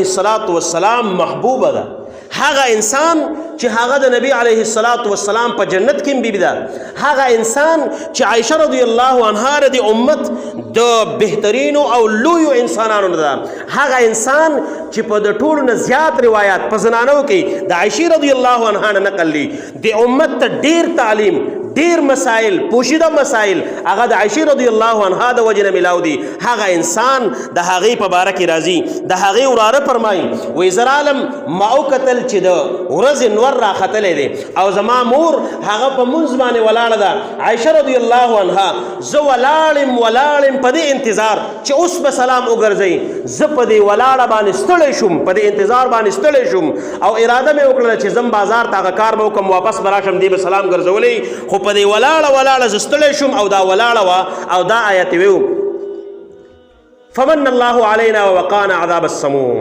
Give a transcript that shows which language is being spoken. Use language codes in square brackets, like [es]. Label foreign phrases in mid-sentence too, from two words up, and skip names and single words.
[ar] الصلاۃ والسلام [ps] محبوبه ده، هغه انسان چې هغه د نبی [ar] علیه الصلاۃ والسلام [ps] په جنت کې بیبي ده، هغه انسان چې عایشه [ar] رضی الله عنها [ps] د امت د بهترینو او لویو انسانانو ده، هغه انسان چې په د ټولو نه زیات روایت په زنانو کې د عایشه [ar] رضی الله عنها [ps] نه نقل دي، د امت ته ډیر تعلیم ډیر مسائل پوشیده مسائل هغه د عایشه [ar] رضی الله عنها [ps] د وجه نه ملاو دي. هغه انسان د هغې په باره کې راځي د هغې وراره فرمایي وایي زه رالم ما وکتل چې د ورځې نور راختلی دی او زما مور هغه په منځ باندې ولاړه ده. عایشه [ar] رضی الله عنها [ps] زه ولاړم په دې انتظار چې اوس به سلام وګرځئ، زه په دې ولاړه باندې ستړی شوم، په دې انتظار باندې ستړی شوم او اراده مې وکړله چې ځم بازار ته هغه کار به وکړم واپس به راشم دې به سلام ګرځولی، خو په دې ولاړه زه ستړی شوم او دا ولاړه وه او دا آیت ویو [ar] فمن الله علینا ووقانا عذاب السموم.